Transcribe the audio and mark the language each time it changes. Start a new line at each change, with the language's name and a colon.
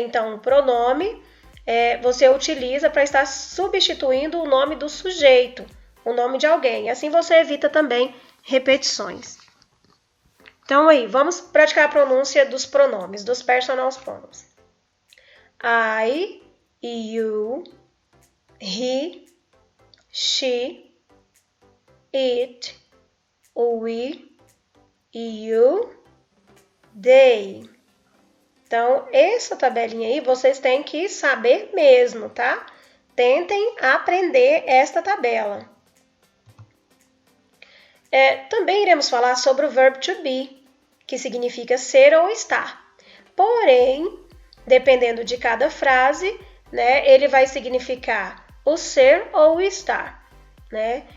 Portuguese: Então, o pronome você utiliza para estar substituindo o nome do sujeito, o nome de alguém. Assim você evita também repetições. Então, aí, vamos praticar a pronúncia dos pronomes, dos personal pronouns.
English: I, you, he, she, it, we, you, they.
Portuguese: Então, essa tabelinha aí vocês têm que saber mesmo, tá? Tentem aprender esta tabela. Também iremos falar sobre o verbo to be, que significa ser ou estar. Porém, dependendo de cada frase, né, ele vai significar o ser ou o estar. Né?